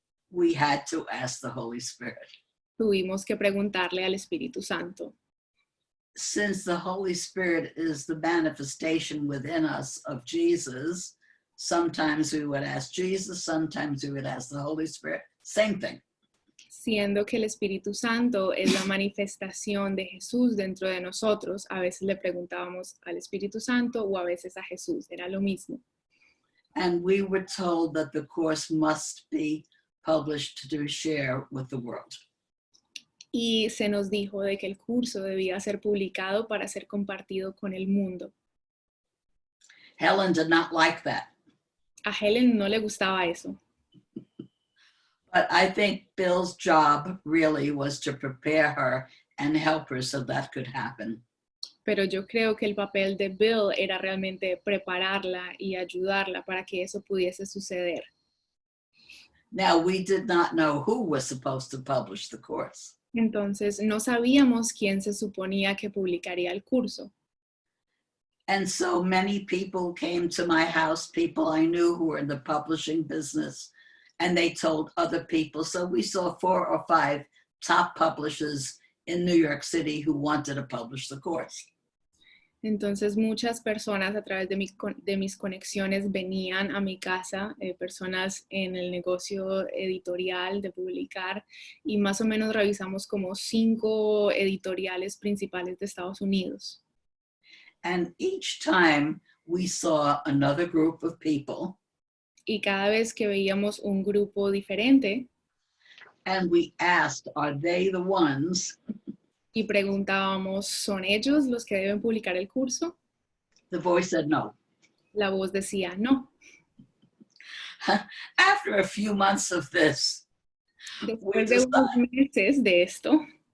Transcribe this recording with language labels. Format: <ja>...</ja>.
<en>We had to ask the Holy Spirit.</en> <es>Tuvimos que preguntarle al Espíritu Santo.</es> <en>Since the Holy Spirit is the manifestation within us of Jesus, sometimes we would ask Jesus, sometimes we would ask the Holy Spirit, same thing.</en> <es>Siendo que el Espíritu Santo es la manifestación de Jesús dentro de nosotros, a veces le preguntábamos al Espíritu Santo o a veces a Jesús, era lo mismo.</es> <en>And we were told that the course must be published to share with the world.</en> <es>Y se nos dijo de que el curso debía ser publicado para ser compartido con el mundo.</es> <en>Helen did not like that.</en> <es>A Helen no le gustaba eso.</es> <en>But I think Bill's job really was to prepare her and help her so that could happen.</en> <es>Pero yo creo que el papel de Bill era realmente prepararla y ayudarla para que eso pudiese suceder.</es> <en>Now, we did not know who was supposed to publish the course.</en> <es>Entonces no sabíamos quién se suponía que publicaría el curso.</es> <en>And so many people came to my house, people I knew who were in the publishing business, and they told other people. So we saw 4 or 5 top publishers in New York City who wanted to publish the course.</en> <es>Entonces muchas personas a través de mis conexiones venían a mi casa, personas en el negocio editorial de publicar, y más o menos revisamos como 5 editoriales principales de Estados Unidos.</es> <en>And each time we saw another group of people,</en> <es>Y cada vez que veíamos un grupo diferente</es> <en>and we asked, are they the ones?</en> <es>y preguntábamos, ¿son ellos los que deben publicar el curso?</es> <en>The voice said no.</en> <es>La voz decía no.</es> <en>After a few months of this,</en> <es>Después de unos meses de esto,</es>